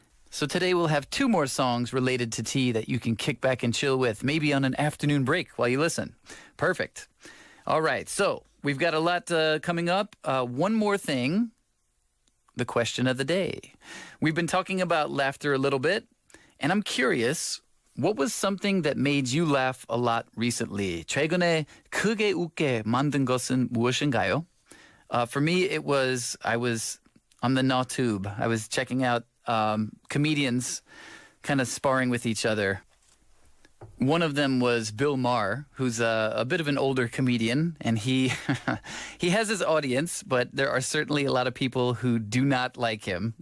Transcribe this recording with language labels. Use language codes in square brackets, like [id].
[en] So today, we'll have 2 more songs related to tea that you can kick back and chill with, maybe on an afternoon break while you listen. Perfect. All right, so we've got a lot coming up. One more thing, the question of the day. We've been talking about laughter a little bit, and I'm curious, what was something that made you laugh a lot recently? [ko] 최근에 크게 웃게 만든 것은 무엇인가요? [en] For me, I was on the NawTube. I was checking out comedians kind of sparring with each other. One of them was Bill Maher, who's a bit of an older comedian, and he he has his audience, but there are certainly a lot of people who do not like him.